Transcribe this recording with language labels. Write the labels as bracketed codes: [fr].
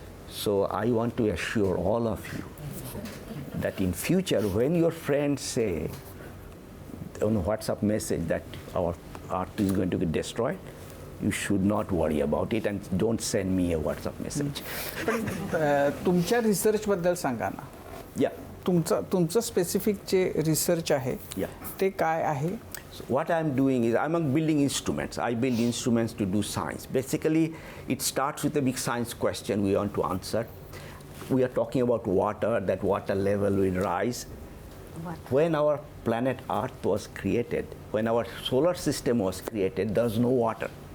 [en] So I want to assure all of you that in future, when your friends say on a WhatsApp message that our Earth is going to get destroyed, you should not worry about it and don't send me a WhatsApp message. [mr] पण तुमच्या रिसर्चबद्दल सांगा ना. [en] Yeah. [mr] तुमचं specific जे research आहे [en] Yeah. [mr] ते काय आहे? [en] So what I'm doing is I'm building instruments. I build instruments to do science. Basically, it starts with a big science question we want to answer. We are talking about water, that water level will rise. When our planet Earth was created, when our solar system was created, there was no water.